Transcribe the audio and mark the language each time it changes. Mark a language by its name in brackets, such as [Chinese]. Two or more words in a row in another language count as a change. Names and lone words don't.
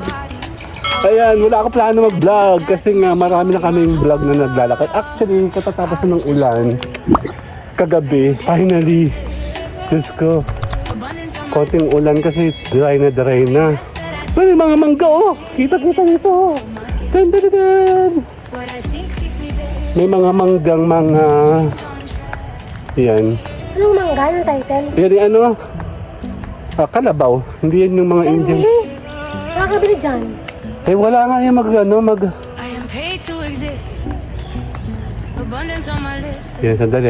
[Filipino] Ayan, wala ako plano mag-vlog kasi nga marami na kaming vlog na naglalakad. Actually, katatapos na ng ulan kagabi, finally. Diyos ko, konting ulan kasi dry na. May mga mangga oh, kita-kita dito oh. Dan, dan, dan, dan. May mga manggang yan. Anong mangga? Anong title? Yan yung ano, kalabaw. Hindi yan yung mga Ay, Indian. hindi. Nakakabili dyan. Eh wala nga yung Yan, sandali.